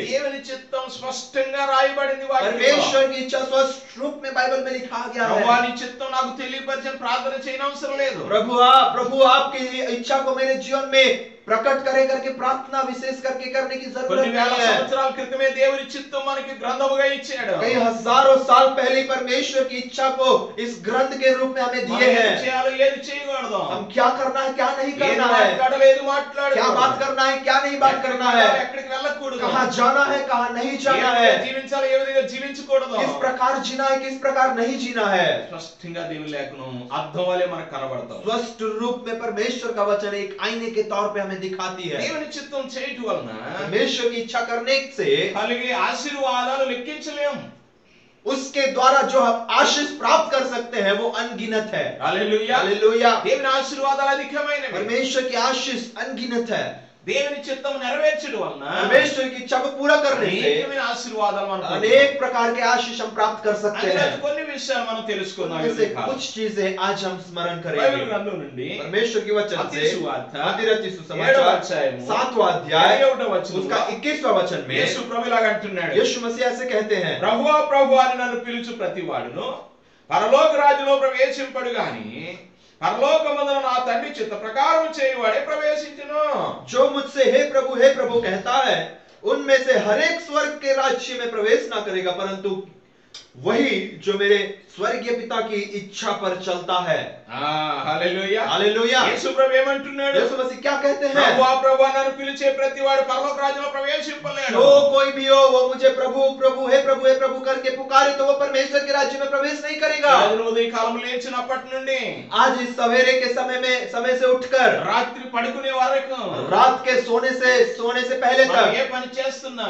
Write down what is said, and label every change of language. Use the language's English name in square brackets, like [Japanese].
[Telugu] దేవుని చిత్తం స్పష్టంగా రాయబడింది వాక్యంలో. [Hindi] परमेश्वर की इच्छा स्पष्ट रूप में बाइबल में लिखा गया [Telugu] ప్రభువా, [Hindi] है। [Telugu] నీ చిత్తం నాకు తెలియపరిచిన ప్రార్థన చేయనవసరం లేదు. [Hindi] प्रभु आपकी इच्छा को मेरे जीवन में प्रकट करे करके प्रार्थना विशेष करके करने की जरूरत [Telugu] కొన్ని వేల [Hindi] नहीं है। [Telugu] సంవత్సరాల క్రితమే దేవుని చిత్తం మనకి గ్రంథముగా ఇచ్చాడు. [Hindi] कई हजारों साल पहले परमेश्वर की इच्छा को इस ग्रंथ के रूप में हमें [Telugu] మనం [Hindi] दिए [Telugu] ఏది [Hindi] हैं। [Telugu] చేయాలో ఏది చేయకూడదు, [Hindi] हम क्या करना है क्या नहीं [Telugu] ఏది [Hindi] करना है, [Telugu] మాట్లాడాలో ఏది [Hindi] क्या [Telugu] మాట్లాడకూడదు, [Hindi] बात करना है क्या नहीं बात करना है, [Telugu] ఎక్కడికి వెళ్ళకూడదు, [Hindi] कहाँ जाना है कहाँ नहीं [Telugu] ఏ [Hindi] जाना [Telugu] విధంగా [Hindi] है, [Telugu] జీవించాలో ఏ విధంగా జీవించకూడదు. [Hindi] किस प्रकार जीना है किस प्रकार नहीं जीना है। [Telugu] స్పష్టంగా దేవుని లేఖనం అర్థం వలె మనకు కనబడతాం. [Hindi] स्पष्ट रूप में परमेश्वर का वचन एक आईने के तौर पे हमें दिखाती है। [Telugu] దేవుని చిత్తం చేయటం వలన [Hindi] परमेश्वर की इच्छा करने से [Telugu] కలిగే ఆశీర్వాదాలు లెక్కించలేము. [Hindi] उसके द्वारा जो हम आशीष प्राप्त कर सकते हैं वो अनगिनत है। [Telugu] హల్లెలూయా. [Hindi] हालेलुया। [Telugu] దేవుని ఆశీర్వాదాలు అధికమైనవి. [Hindi] परमेश्वर की आशीष अनगिनत है। [Telugu] దేవుని చిత్తం నెరవేర్చడం వలన [Hindi] परमेश्वर की इच्छा को पूरा करने से [Telugu] అనేకమైన ఆశీర్వాదాలు మనకు [Hindi] अनेक प्रकार के आशीष हम प्राप्त कर सकते [Telugu] అందులో [Hindi] हैं। [Telugu] కొన్ని విషయాలు మనం తెలుసుకుందాం. [Hindi] उनमें से कुछ चीजें आज हम स्मरण [Telugu] బైబిల్ [Hindi] करेंगे। [Telugu] గ్రంథం నుండి [Hindi] परमेश्वर की वचन मत्ती से सुवार्ता, मत्ती [Telugu] 7వ [Hindi] सुसमाचार [Telugu] అధ్యాయము, [Hindi] 7वां अध्याय [Telugu] 21వ వచనంలో [Hindi] उसका 21वां वचन में [Telugu] యేసు ప్రభు ఇలాగ అంటున్నాడు, [Hindi] यीशु मसीह ऐसे कहते हैं, [Telugu] ప్రభువా ప్రభు అని నన్ను పిలుచు ప్రతివాడును పరలోక రాజ్యంలో ప్రవేశింపడు గాని పరలోకమందున నా తండ్రి చిత్త ప్రకారం చేయువాడే ప్రవేశించును. [Hindi] जो मुझसे हे प्रभु कहता है, उनमें से हर एक स्वर्ग के राज्य में प्रवेश ना करेगा, परंतु वही जो मेरे स्वर्गीय पिता की इच्छा पर चलता है। [Telugu] Hallelujah [Hindi] hallelujah. [Telugu] యేసు ప్రభు ఏమంటున్నాడు? [Hindi] यीशु मसीह क्या कहते हैं? [Telugu] ప్రభువా ప్రభువా నన్ను పిలిచే ప్రతివాడు పరలోక రాజ్యంలో ప్రవేశింపలేడు। [Hindi] जो कोई भी हो वो मुझे प्रभु प्रभु हे प्रभु करके पुकारे तो वो परमेश्वर के राज्य में प्रवेश नहीं करेगा। [Telugu] రోజు ఉదయ కాలం లేచినప్పటి నుండి [Hindi] आज इस सवेरे के समय से उठकर [Telugu] రాత్రి పడుకునే వరకు [Hindi] रात के सोने से पहले [Telugu] మనం [Hindi] तक [Telugu] ఏ పని చేస్తున్నా,